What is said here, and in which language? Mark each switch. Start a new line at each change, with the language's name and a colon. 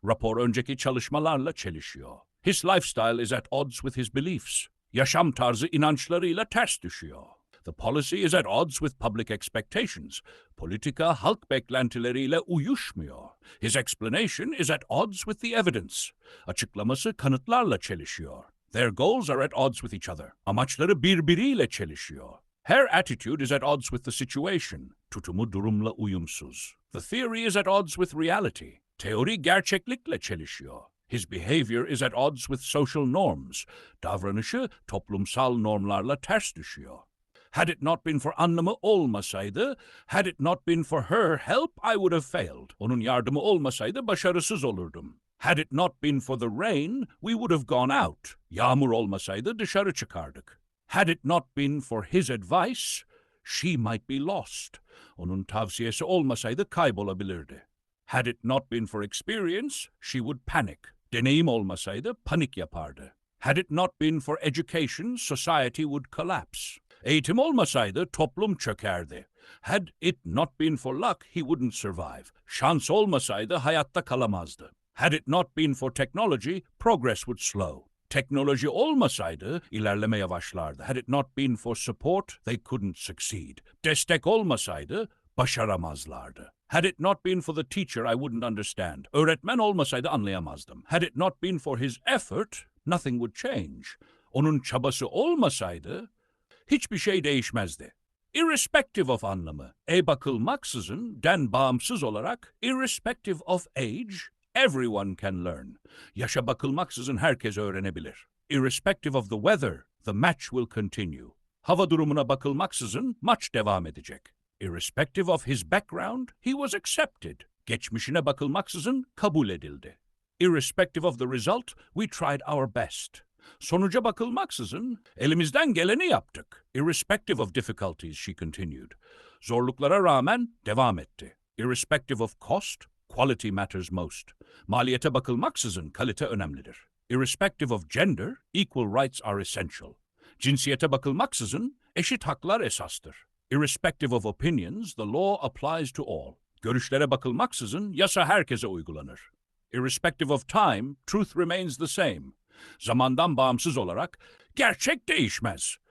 Turkish: Rapor önceki çalışmalarla çelişiyor.
English: His lifestyle is at odds with his beliefs.
Turkish: Yaşam tarzı inançlarıyla ters düşüyor.
English: The policy is at odds with public expectations.
Turkish: Politika halk beklentileriyle uyuşmuyor.
English: His explanation is at odds with the evidence.
Turkish: Açıklaması kanıtlarla çelişiyor.
English: Their goals are at odds with each other.
Turkish: Amaçları birbiriyle çelişiyor.
English: Her attitude is at odds with the situation.
Turkish: Tutumu durumla uyumsuz.
English: The theory is at odds with reality.
Turkish: Teori gerçeklikle çelişiyor.
English: His behavior is at odds with social norms.
Turkish: Davranışı toplumsal normlarla ters düşüyor.
English: Had it not been for
Turkish: anlamı olmasaydı,
English: had it not been for her help, I would have failed.
Turkish: Onun yardımı olmasaydı başarısız olurdum.
English: Had it not been for the rain, we would have gone out.
Turkish: Yağmur olmasaydı dışarı çıkardık.
English: Had it not been for his advice, she might be lost.
Turkish: Onun tavsiyesi olmasaydı kaybolabilirdi.
English: Had it not been for experience, she would panic.
Turkish: Deneyim olmasaydı panik yapardı.
English: Had it not been for education, society would collapse.
Turkish: Eğitim olmasaydı toplum çökerdi.
English: Had it not been for luck, he wouldn't survive.
Turkish: Şans olmasaydı hayatta kalamazdı.
English: Had it not been for technology, progress would slow.
Turkish: Teknoloji olmasaydı ilerleme yavaşlardı.
English: Had it not been for support, they couldn't succeed.
Turkish: Destek olmasaydı başaramazlardı.
English: Had it not been for the teacher, I wouldn't understand.
Turkish: Öğretmen olmasaydı anlayamazdım.
English: Had it not been for his effort, nothing would change.
Turkish: Onun çabası olmasaydı hiçbir şey değişmezdi.
English: Irrespective of
Turkish: anlamı, bakılmaksızın, den bağımsız olarak,
English: irrespective of age, everyone can learn.
Turkish: Yaşa bakılmaksızın herkes öğrenebilir.
English: Irrespective of the weather, the match will continue.
Turkish: Hava durumuna bakılmaksızın maç devam edecek.
English: Irrespective of his background, he was accepted.
Turkish: Geçmişine bakılmaksızın kabul edildi.
English: Irrespective of the result, we tried our best.
Turkish: Sonuca bakılmaksızın elimizden geleni yaptık.
English: Irrespective of difficulties, she continued.
Turkish: Zorluklara rağmen devam etti.
English: Irrespective of cost, quality matters most.
Turkish: Maliyete bakılmaksızın kalite önemlidir.
English: Irrespective of gender, equal rights are essential.
Turkish: Cinsiyete bakılmaksızın eşit haklar esastır.
English: Irrespective of opinions, the law applies to all.
Turkish: Görüşlere bakılmaksızın yasa herkese uygulanır.
English: Irrespective of time, truth remains the same.
Turkish: Zamandan bağımsız olarak gerçek değişmez.